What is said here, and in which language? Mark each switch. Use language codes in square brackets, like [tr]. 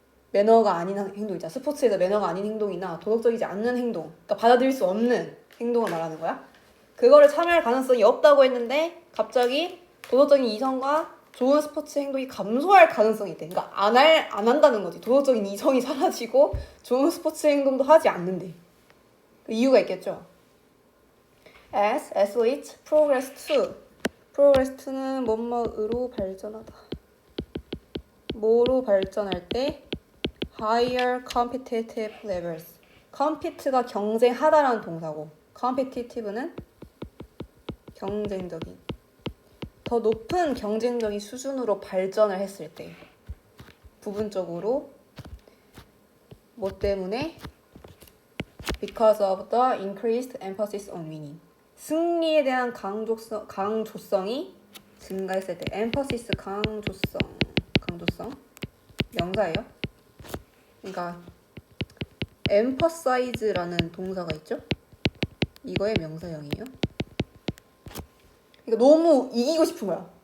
[ko] 매너가 아닌 행동이잖아. 스포츠에서 매너가 아닌 행동이나 도덕적이지 않는 행동, 그러니까 받아들일 수 없는 행동을 말하는 거야. 그거를 참여할 가능성이 없다고 했는데 갑자기 도덕적인 이성과 좋은 스포츠 행동이 감소할 가능성이 있대. 그러니까 안 한다는 거지. 도덕적인 이성이 사라지고 좋은 스포츠 행동도 하지 않는데. 그 이유가 있겠죠. [en] As athletes progress to [ko] 는 뭐뭐으로 발전하다. 뭐로 발전할 때? [en] higher competitive levels. [ko] compete가 경쟁하다라는 동사고 competitive는 경쟁적인. 더 높은 경쟁적인 수준으로 발전을 했을 때 부분적으로 뭐 때문에? [en] because of the increased emphasis on winning. [ko] 승리에 대한 강조성이 증가했을 때 emphasis 강조성 명사예요. 그러니까 emphasize라는 동사가 있죠. 이거의 명사형이에요. 그러니까 너무 이기고 싶은 거야.